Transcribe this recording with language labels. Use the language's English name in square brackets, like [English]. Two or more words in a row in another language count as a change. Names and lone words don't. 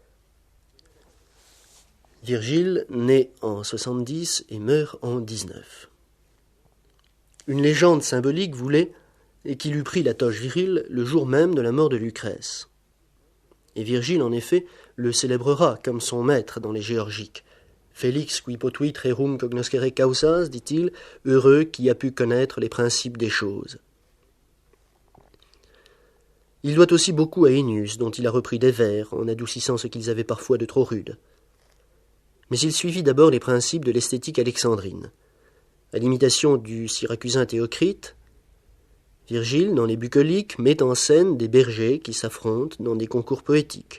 [French] Virgile naît en 70 et meurt en 19. Une légende symbolique voulait qu'il eût pris la toge virile le jour même de la mort de Lucrèce. Et Virgile, en effet, le célébrera comme son maître dans les Géorgiques. [Latin] Félix qui potuit rerum cognoscere causas, [French] dit-il, heureux qui a pu connaître les principes des choses. Il doit aussi beaucoup à Ennius, dont il a repris des vers, en adoucissant ce qu'ils avaient parfois de trop rude. Mais il suivit d'abord les principes de l'esthétique alexandrine. À l'imitation du syracusain Théocrite, Virgile, dans les Bucoliques, met en scène des bergers qui s'affrontent dans des concours poétiques.